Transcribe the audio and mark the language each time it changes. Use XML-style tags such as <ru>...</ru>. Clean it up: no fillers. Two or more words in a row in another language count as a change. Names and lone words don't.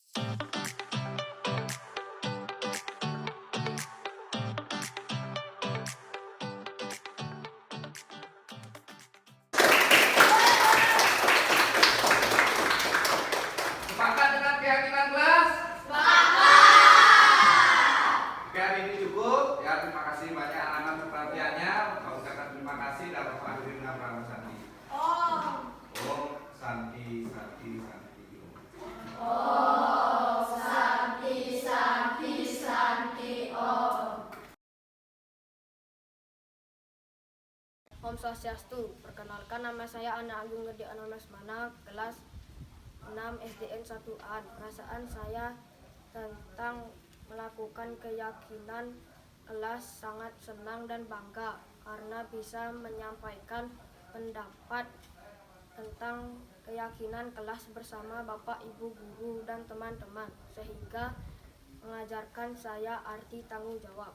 <id>Sepakat dengan keyakinan kelas? Oke, hari ini cukup. Ya, terima kasih banyak anak-anak perhatiannya. Saya ucapkan terima kasih dan mengakhiri dengan Pramu Santi.</id> <sa>Om Santi, Santi, Santi. Om Santi, Santi, Santi, Om. Om Swastiastu.</sa> <id>Perkenalkan, nama saya Ana Agung Gede Anolasmana, kelas 6 SDN 1A. Perasaan saya tentang melakukan keyakinan kelas sangat senang dan bangga karena bisa menyampaikan pendapat tentang keyakinan kelas bersama Bapak, Ibu, guru, dan teman-teman, sehingga mengajarkan saya arti tanggung jawab.</id>